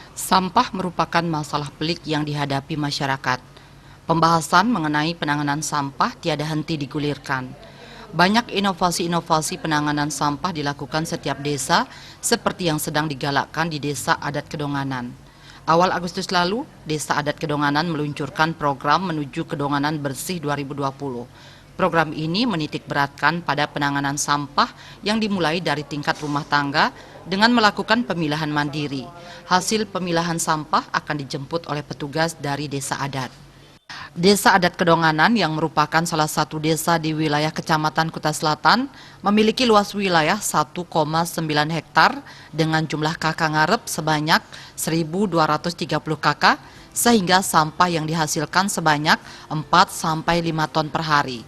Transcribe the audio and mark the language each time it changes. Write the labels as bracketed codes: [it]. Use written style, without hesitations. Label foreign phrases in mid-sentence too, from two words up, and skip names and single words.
[id] Sampah merupakan masalah pelik yang dihadapi masyarakat. Pembahasan mengenai penanganan sampah tiada henti digulirkan. Banyak inovasi-inovasi penanganan sampah dilakukan setiap desa, seperti yang sedang digalakkan di Desa Adat Kedonganan. Awal Agustus lalu, Desa Adat Kedonganan meluncurkan program Menuju Kedonganan Bersih 2020. Program ini menitik beratkan pada penanganan sampah yang dimulai dari tingkat rumah tangga dengan melakukan pemilahan mandiri. Hasil pemilahan sampah akan dijemput oleh petugas dari Desa Adat. Desa Adat Kedonganan yang merupakan salah satu desa di wilayah Kecamatan Kuta Selatan memiliki luas wilayah 1,9 hektar dengan jumlah kakak ngarep sebanyak 1.230 kakak sehingga sampah yang dihasilkan sebanyak 4-5 ton per hari.